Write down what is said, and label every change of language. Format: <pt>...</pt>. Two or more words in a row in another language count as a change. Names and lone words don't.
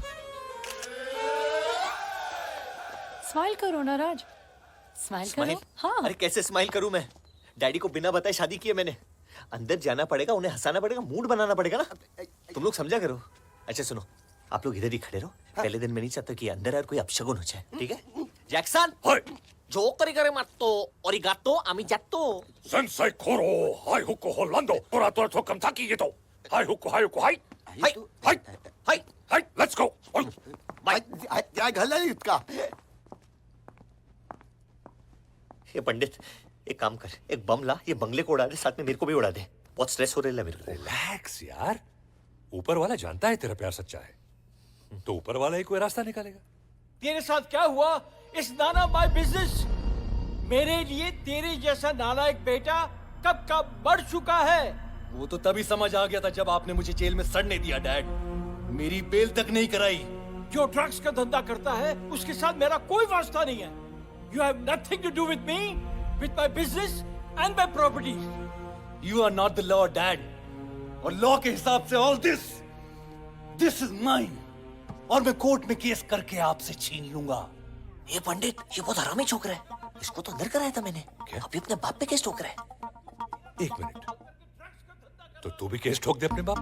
<hi>स्माइल करो ना राज, स्माइल करो। हाँ। अरे कैसे स्माइल करूं मैं? डैडी को बिना बताए शादी की है मैंने। अंदर जाना पड़ेगा, उन्हें हंसाना पड़ेगा, मूड बनाना पड़ेगा ना। तुम लोग समझा करो। अच्छा सुनो, आप लोग इधर ही खड़े रहो। पहले दिन मैं नहीं चाहता कि अंदर यार कोई अपशगुन हो जाए, ठीक है? जैक्सन, जोकरी करे मत तो ओरिगातो आमिजातो। सेंसाई खोरो, हाय हुको होलांडो, तोरा तोरा तो कम था कि ये तो। हाय हुको, हाय हुको, हाय हाय हाय हाय हाय,</hi> <en>let's go.</en> <hi>क्या गला है इसका? ये पंडित, एक काम कर, एक बम ला, ये बंगले को उड़ा दे, साथ में मेरे को भी उड़ा दे। बहुत स्ट्रेस हो रहा है मेरे को। रिलैक्स यार, ऊपर वाला जानता है तेरा प्यार सच्चा है, तो ऊपर वाला ही कोई रास्ता निकालेगा।</hi> <en>तेरे साथ क्या हुआ? is none my business.</en> <hi>मेरे लिए तेरे जैसा नालायक बेटा कब का बढ़ चुका है। वो तो तभी समझ आ गया था जब आपने मुझे जेल में सड़ने दिया डैड। मेरी बेल तक नहीं कराई। जो ड्रग्स का धंधा करता है उसके साथ मेरा कोई वास्ता नहीं है।</hi> <en>you have nothing to do with me, with my business and my property. you are not the law dad,</en> <hi>और लॉ के हिसाब से</hi> <en>all this is mine,</en> <hi>और मैं कोर्ट में केस करके आपसे छीन लूंगा। ये पंडित, ये बहुत हरामी छोकरा है। इसको तो अंदर कराया था मैंने, अभी अपने बाप पे केस ठोक रहा है। एक मिनट, तो तू भी केस ठोक दे अपने बाप पे?</hi>